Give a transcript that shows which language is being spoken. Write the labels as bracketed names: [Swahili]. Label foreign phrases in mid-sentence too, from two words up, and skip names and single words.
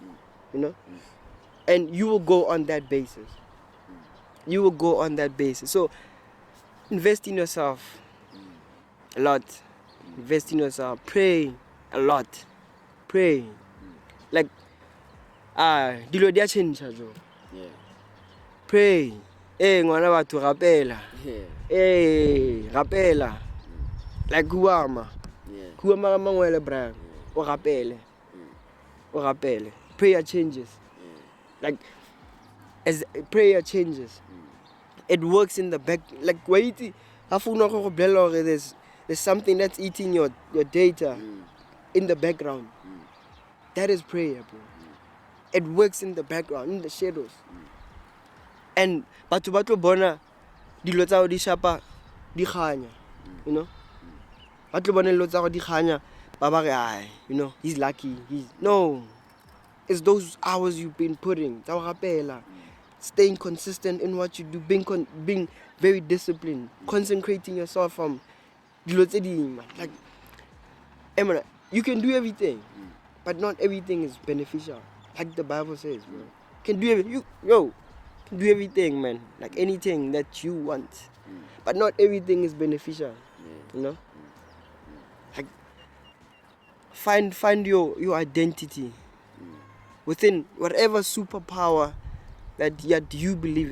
[English] And you will go on that basis. You will go on that basis. So invest in yourself a lot. Invest in yourself. Pray a lot. Pray. [Tswana] Like dilo dia change jo. [English] Yeah. Pray. [Tswana] Ngwana batho rapela. Rapela. Like kuama. [English] Yeah. [Tswana] Kuama mangwele bra. O rapele. O rapele. [English] Prayer changes. Like as prayer changes. It works in the back. Like wait, there's something that's eating your data in the background. That is prayer, bro. It works in the background, in the shadows. [Tswana] And batho bona dilo tsa di shapa di khanya, batho bona dilo tsa di khanya ba re [English] he's lucky. No, it's those hours you've been putting [Tswana] tsa rapela, [English] staying consistent in what you do, being very disciplined, consecrating yourself from [Tswana] dilo tse ding, [English] man. Like you can do everything, but not everything is beneficial. Like the Bible says, bro. Can do everything, man. Like anything that you want, but not everything is beneficial. Like find your identity within whatever superpower that you believe in.